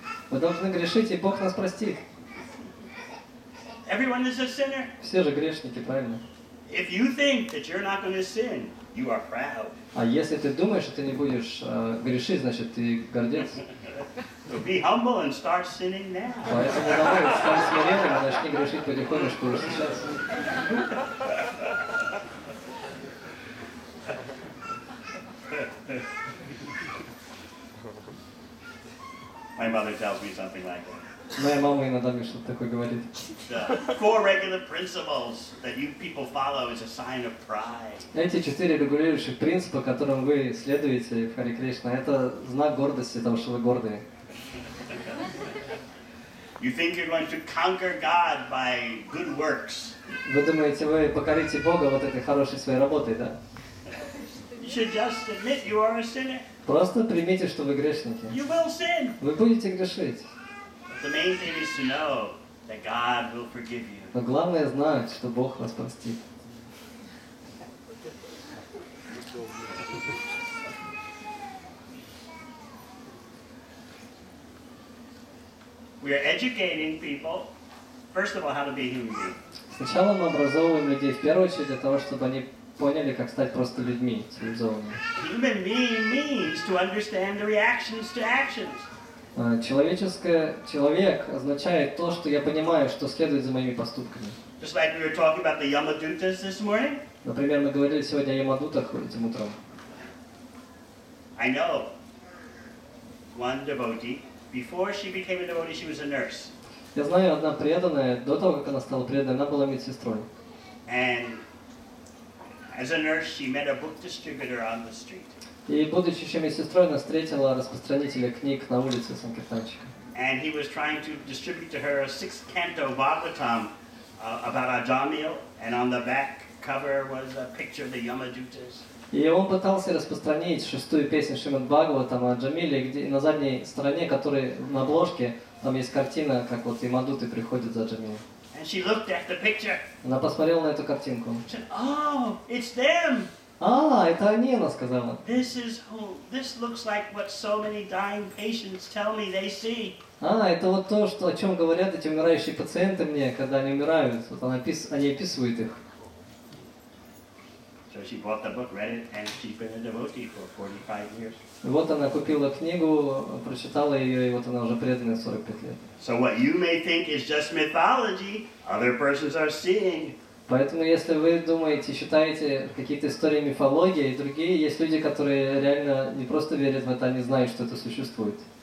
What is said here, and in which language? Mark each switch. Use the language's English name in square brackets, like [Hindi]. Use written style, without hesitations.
[Russian] Мы должны грешить, и Бог нас простит. [English] Everyone is a sinner. [Russian] Все же грешники, правильно? [English] If you think that you're not going to sin, you are proud. [Russian] А если ты думаешь, что ты не будешь грешить, значит ты гордец. [English] So be humble and start sinning now. [Russian] Поэтому давай, стань смиренным и начни грешить потихонечку уже сейчас. [English] My mother tells me something like that. [Russian] Моя мама иногда мне что-то такое говорит. [English] The 4 regular principles that you people follow is a sign of pride. [Russian] Эти 4 регулирующих принципа, которым вы следуете в Харе Кришна, это знак гордости, того, что вы гордые. [English] You think you're going to conquer God by good works. [Russian] Вы думаете, вы покорите Бога вот этой хорошей своей работой, да? [English] You should just admit you are a sinner. [Russian] Просто примите, что вы грешники. [English] You will sin. [Russian] Вы будете грешить. [English] The main thing is to know that God will forgive you. [Russian] Но главное знать, что Бог вас простит. [English] We are educating people, first of all, how to be a human being. [Russian] Сначала мы образовываем людей в первую очередь для того, чтобы они поняли, как стать просто людьми, цивилизованными. [English] Human being means to understand the reactions to actions. [Russian] Человек означает то, что я понимаю, что следует за моими поступками. [English] Just like we were talking about the Yamadutas this morning. [Russian] Например, мы говорили сегодня о ямадутах этим утром. [English] I know one devotee. Before she became a devotee, she was a nurse. [Russian] Я знаю, одна преданная, до того, как она стала преданной, она была медсестрой. [English] And as a nurse, she met a book distributor on the street. [Russian] И, будучи еще медсестрой, она встретила распространителя книг на улице Санкиртанчика. [English] And he was trying to distribute to her a 6th canto Bhagavatam about Ajamil, and on the back cover was a picture of the Yamadutas. [Russian] И он пытался распространить 6-ю песню Шримад Бхагаватам о Джамиле, где на задней стороне, которой на обложке, там есть картина, как вот ямадуты приходят за Джамилом. [English] And she looked at the picture. [Russian] Она посмотрела на эту картинку. [English] She said, "Oh, it's them. [Russian] Это они, она сказала. [English] This looks like what so many dying patients tell me they see." [Russian] Это вот то, о чем говорят эти умирающие пациенты мне, когда они умирают. Вот они описывают их. [English] So she bought the book, read it, and she's been a devotee for 45 years. [Russian] И вот она купила книгу, прочитала ее, и вот она уже преданная 45 лет. [English] So what you may think is just mythology, other persons are seeing. [Russian] Поэтому, если вы думаете, считаете какие-то истории мифологии, и другие, есть люди, которые реально не просто верят в это, они знают, что это существует.